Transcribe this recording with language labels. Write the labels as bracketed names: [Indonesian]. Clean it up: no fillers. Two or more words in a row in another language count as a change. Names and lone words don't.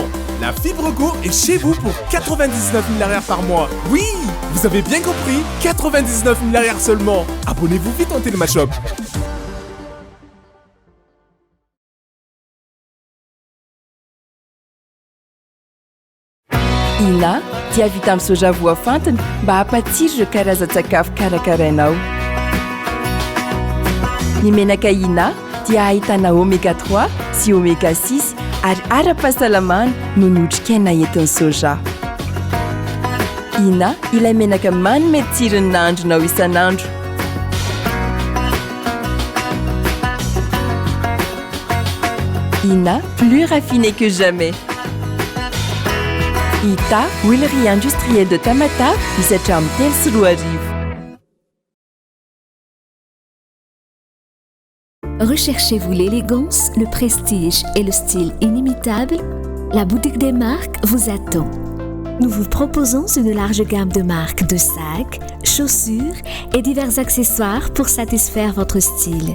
[French] La Fibre Go est chez vous pour 99 000 par mois. Oui, vous avez bien compris, 99 000 seulement. Abonnez-vous vite en Télémashop. [Malagasy] Ina dia vita amin'ny soja voafantina mba hampatsiro ireo karazan-tsakafo karakarainao. Ny menaka Ina dia ahitana oméga 3 sy oméga 6 ary ara-pahasalamana noho ny otrikaina entin'ny soja. Ina ilay menaka manome tsirony nahandronao isan'andro. Ina, [French] plus raffiné que jamais. Ita, huilerie industrielle de Tamata, [Malagasy] misy hatramin'ny 3 sy 4 arivo. [French] Recherchez-vous l'élégance, le prestige et le style inimitable? La boutique des marques vous attend. Nous vous proposons une large gamme de marques de sacs, chaussures et divers accessoires pour satisfaire votre style.